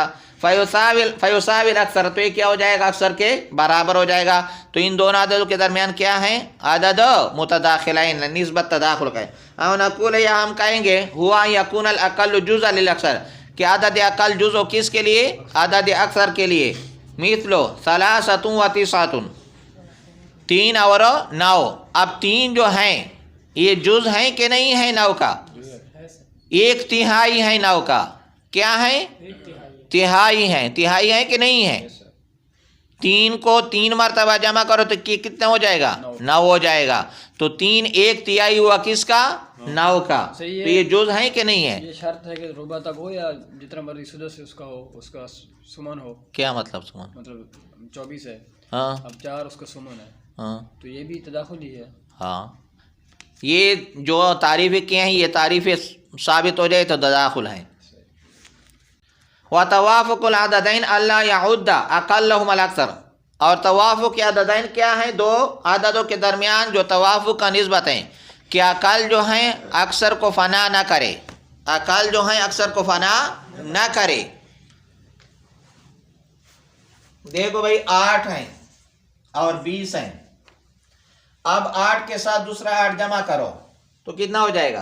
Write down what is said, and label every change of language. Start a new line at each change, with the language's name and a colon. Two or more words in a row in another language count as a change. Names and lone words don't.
Arabic: فيساوي الأكثر,
Urdu: تو یہ کیا ہو جائے گا، اکثر کے برابر ہو جائے گا. تو ان دونوں عددوں کے درمیان کیا ہے,
Arabic: عدد متداخلين,
Urdu: نسبت تداخل کا ہے. اور نقول، یا ہم کہیں گے
Arabic: هو يكون الأقل جزءا للأكثر,
Urdu: کہ عدد اقل جزو کس کے لیے، عدد اکثر کے لیے.
Arabic: مثل ثلاثة وتسعة, 3 और 9।
Urdu: اب 3 جو ہیں یہ جزو ہیں کہ نہیں ہے 9 کا، ایک تہائی ہے 9 کا، کیا ہے? ایک تہائی. تہائی ہے۔ تہائی ہے کہ نہیں ہے? 3 کو 3 مرتبہ جمع کرو تو کتنا ہو جائے گا? 9 ہو جائے گا۔ تو 3 ایک تہائی ہوا کس کا? 9 کا۔ تو صحیح ہے. یہ جزو ہے کہ نہیں ہے? یہ شرط ہے کہ ربع تک ہو یا جتنا مرضی سدس سے اس کا ہو، اس کا ثمن ہو. کیا مطلب ثمن? مطلب 24 ہے, हाँ اب 4 اس کا ثمن ہے, हाँ تو یہ بھی تداخل ہی ہے. ہاں، یہ جو تعریفیں کیے ہیں یہ تعریفیں ثابت ہو جائے تو تداخل ہے.
Arabic: وتوافق العددين ألا يعد أقلهما الأكثر,
Urdu: اور توافق عددین کیا ہے? 2 عادتوں کے درمیان جو توافق کا نسبت ہے کہ اقل جو ہے اکثر کو فنا نہ کرے، اقل جو ہے اکثر کو فنا نہ کرے. دیکھو بھائی 8 ہیں اور 20 ہیں، اب 8 کے ساتھ دوسرا 8 جمع کرو تو کتنا ہو جائے گا?